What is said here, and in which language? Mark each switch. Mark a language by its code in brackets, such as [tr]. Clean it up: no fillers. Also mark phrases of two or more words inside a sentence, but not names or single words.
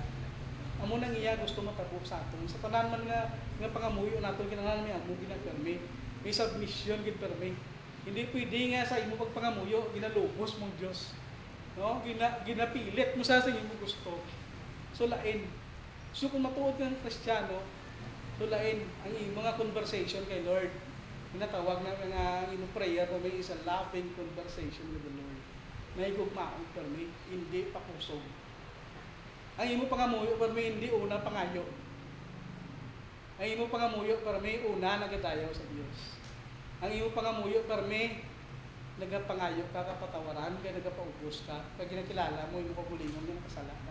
[hil] Amo nang iya gusto matabo sa aton. Sa tanan man nga pangamuyo naton kinanglan mi amo ginapermi. May submission gid permi. Hindi pwede nga sa imo pagpangamuyo ginalubos mong Dios. No? Ginapilit mo sa imo gusto. So lain. So kung matuod kang Kristiyano, tulain ang mga conversation kay Lord. Tinatawag na mga imong prayer na may isang [en] loving conversation with the Lord. [hil] May gugmaon permi, hindi pa kusog. Ang imo pangamuyo permi hindi una pangayo. Ang imo pangamuyo permi una nagadayaw sa Dios. Ang imo pangamuyo permi nagapangayo ka kapatawaran kay nagapaubos ka pag ginakilala mo imo kagulingon ng kasalanan.